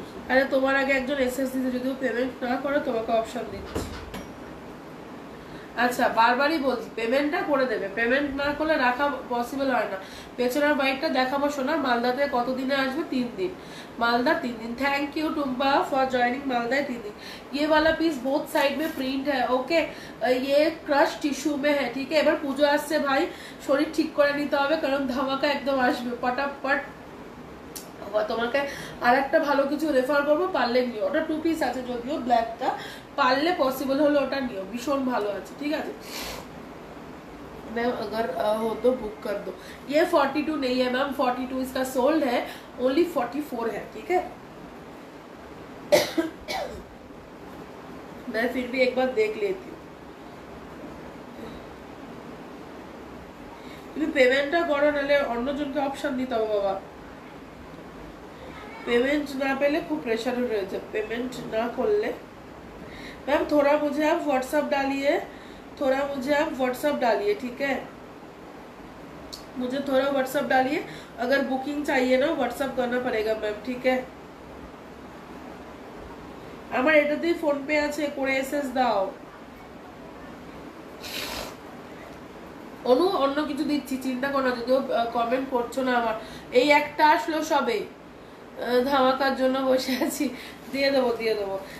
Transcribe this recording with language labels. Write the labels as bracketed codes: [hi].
[bn] আরে তোমার আগে একজন এসএস দিতে, যদি পেমেন্ট না করো তোমাকে অপশন দিচ্ছি। আচ্ছা, বারবারই বলছি পেমেন্টটা করে দেবে, পেমেন্ট না করলে রাখা পসিবল হয় না। পেছনের বাইকটা দেখাবো শোনা, মালদাতে কতদিনে আসবে? [hi] 3 दिन, मालदा 3 दिन। Thank you Tumpa for joining Malda 3 दिन। ये वाला पीस बोथ साइड में प्रिंट है, ओके। ये क्रश टिश्यू में है, ठीक है। [bn] এবার পুজো আসছে ভাই, শরীর ঠিক করে নিতে হবে, কারণ ধামাকা একদম আসবে, পটাপট। তোমাকে আরেকটা ভালো কিছু রেফার করবো, পারলে নিও, ওটা 2 পিস আছে যদিও ব্ল্যাকটা, পারলে পসিবল হলে ওটা নিও, ভীষণ ভালো আছে, ঠিক আছে। [hi] मैम अगर हो तो बुक कर दो। ये 42 नहीं है मैम, 42 इसका सोल्ड है, ओनली 44 है, ठीक है। मैं फिर भी एक बार देख लेती हूँ। [bn] তুমি পেমেন্টটা করো, নাহলে অন্যজনকে অপশন দিতে হবে বাবা। [hi] पेमेंट ना पहले खूब प्रेशर रहे जब पेमेंट ना कर ले। मैम थोड़ा मुझे आप व्हाट्सएप डालिए, थोड़ा मुझे आप व्हाट्सएप डालिए, ठीक है, मुझे थोड़ा व्हाट्सएप डालिए। अगर बुकिंग चाहिए ना व्हाट्सएप करना पड़ेगा मैम, ठीक है। [bn] আমার এটাতেই ফোন পে আছে, করে এসএস দাও। অনু অন্য কিছু দিচ্ছি, চিন্তা করো না, যদিও কমেন্ট করছো না। আমার এই একটা আসলো সবে, ধামাকার জন্য বসে আছি, দিয়ে দেবো দিয়ে দেবো।